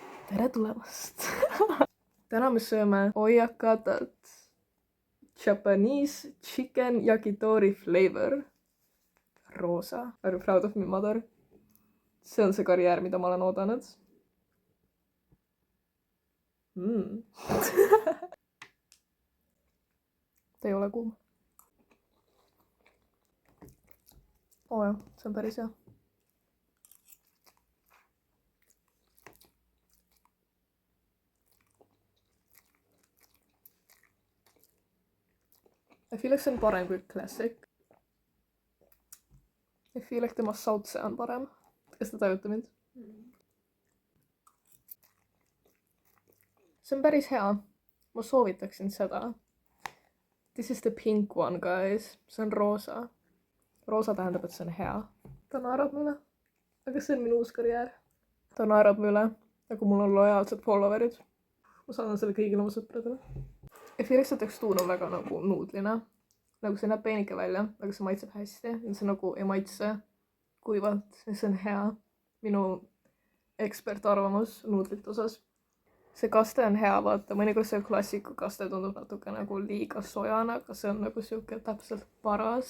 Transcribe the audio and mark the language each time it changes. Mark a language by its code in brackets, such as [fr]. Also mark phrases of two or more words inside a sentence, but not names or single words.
[et] tere tulemast! Täna me sööme oyakatat, [en] Japanese chicken yakitori flavor. [et] Roosa. [en] Are you proud of me, mother? [et] See on see karjäär, mida ma olen oodanud. Ta ei ole kuum. Oo jah, see on päris hea. [en] I feel like [et] see on parem kui classic. [en] I feel like [et] tema sautse on parem. Kas te tajute mind? See on päris hea. Ma soovitaksin seda. [en] This is the pink one, guys. [et] See on roosa. Roosa tähendab, et see on hea. Ta naerab mu üle. Aga see on minu uus karjäär. Ta naerab mu üle, nagu mul on lojaalsed followerid. Ma saadan selle kõigile oma sõpradele. [en] I feel like [et] see tekstuur on väga nagu nuudline. Nagu see näeb peenike välja, aga see maitseb hästi. See nagu ei maitse kuivalt. See on hea. Minu ekspertarvamus nuudlite osas. See kaste on hea, vaata. Mõnikord see klassiku kaste tundub natuke nagu liiga sojana, aga see on nagu siuke täpselt paras.